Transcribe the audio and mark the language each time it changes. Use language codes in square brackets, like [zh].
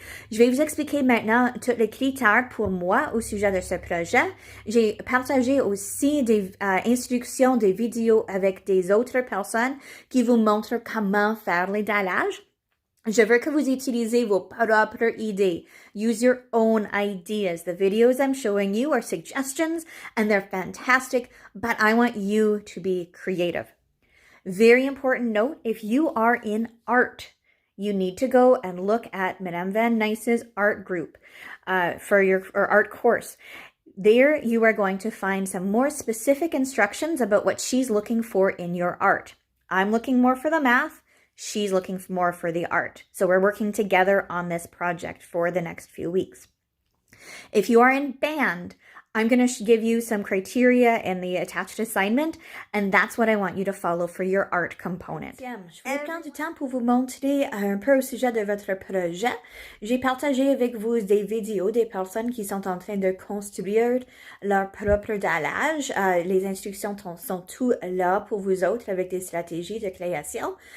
[fr] Je vais vous expliquer maintenant tous les critères pour moi au sujet de ce projet. J'ai partagé aussi des instructions, des vidéos avec des autres personnes qui vous montrent comment faire les dallages. Je veux que vous utilisez vos propres idées. [en] Use your own ideas. The videos I'm showing you are suggestions and they're fantastic, but I want you to be creative. Very important note, if you are in art, you need to go and look at Madame Van Nice's art group for your art course. There you are going to find some more specific instructions about what she's looking for in your art. I'm looking more for the math. She's looking more for the art. So we're working together on this project for the next few weeks. If you are in band, I'm going to give you some criteria in the attached assignment, and that's what I want you to follow for your art component. [fr] Je vais prendre du temps pour vous montrer un peu au sujet de votre projet. J'ai partagé avec vous des vidéos des personnes qui sont en train de construire leur propre dallage. Les instructions sont toutes là pour vous autres avec des stratégies de création.